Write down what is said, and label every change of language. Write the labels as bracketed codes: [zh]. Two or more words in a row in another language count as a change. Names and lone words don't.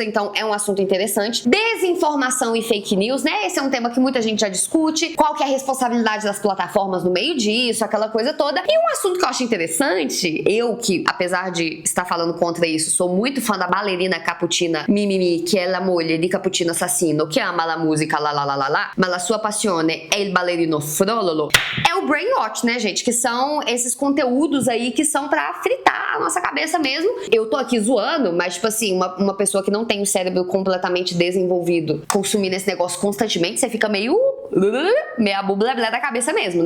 [pt] Então, é um assunto interessante. Desinformação e [en] fake news, [pt] né? Esse é um tema que muita gente já discute. Qual que é a responsabilidade das plataformas no meio disso, aquela coisa toda. E um assunto que eu acho interessante, eu que, apesar de estar falando contra isso, sou muito fã da bailarina Cappuccina Mimimi, que é [it] la moglie di Cappuccino Assassino, que ama la música la la la la la, ma la sua passione è il ballerino frololo. [pt] É o brainwash, né, gente? Que são esses conteúdos aí que são pra fritar a nossa cabeça mesmo. Eu tô aqui zoando, mas tipo assim, uma pessoa que não tem o cérebro completamente desenvolvido consumindo esse negócio constantemente, você fica meio a bubla da cabeça mesmo, né?